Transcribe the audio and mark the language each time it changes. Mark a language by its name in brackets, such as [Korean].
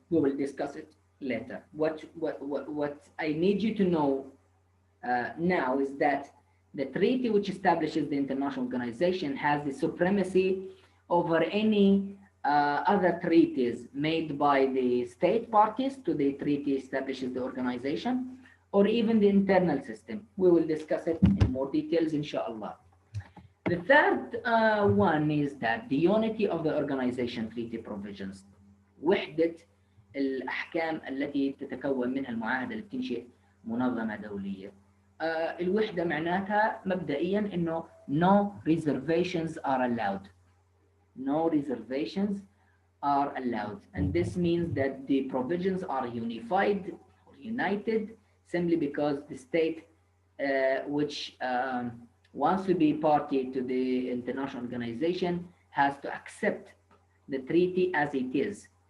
[English] We will discuss it later. What I need you to know now is that the treaty which establishes the international organization has the supremacy over any other treaties made by the state parties to the treaty establishes the organization, or even the internal system. We will discuss it in more details, inshallah. The third one is that the unity of the organization treaty provisions. [Arabic] وحدة الأحكام التي تتكون منها المعاهدة اللي بتنشئ منظمة دولية. الوحدة معناتها مبدئيا إنه [English] no reservations are allowed. No reservations are allowed. And this means that the provisions are unified or united simply because the state which wants to be party to the international organization has to accept the treaty as it is.